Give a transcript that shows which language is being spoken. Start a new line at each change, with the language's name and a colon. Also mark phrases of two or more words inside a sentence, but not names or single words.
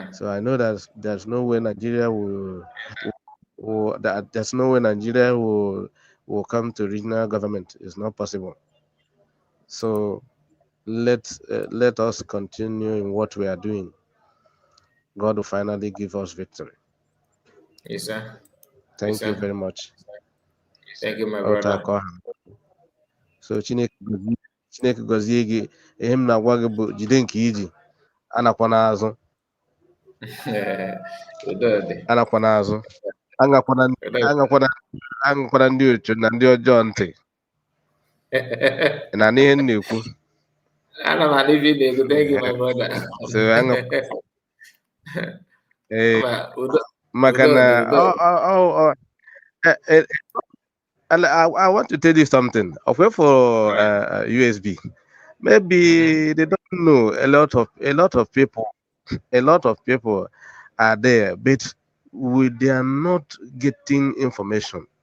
English: So I know there's no way Nigeria there's no way Nigeria will come to regional government. It's not possible. So let us continue in what we are doing. God will finally give us victory. Yes, sir. Yes, Thank you sir. very much. Thank you, my brother.
Igbo: Ọtakọ ha. So Chineke gọzie gị. Ihe m na-agwa gị bụ jide nke iji, anakwa n'azụ. Udode. Anakwa n'azụ. Aṅakwana Udode. aṅakwana aṅakwana ndị otu na ndị ọjọọ ntị. Ị na-anụ ihe m na-ekwu?
English: I'm a living day. Thank you, Ehe. my brother.
Igbo: So ee, maka na Udode. Udode.
English: eh, eh, I want to tell you something. Okay, for Right. USB, Mm-hmm. maybe they don't know a lot of people are there, but they are not getting information.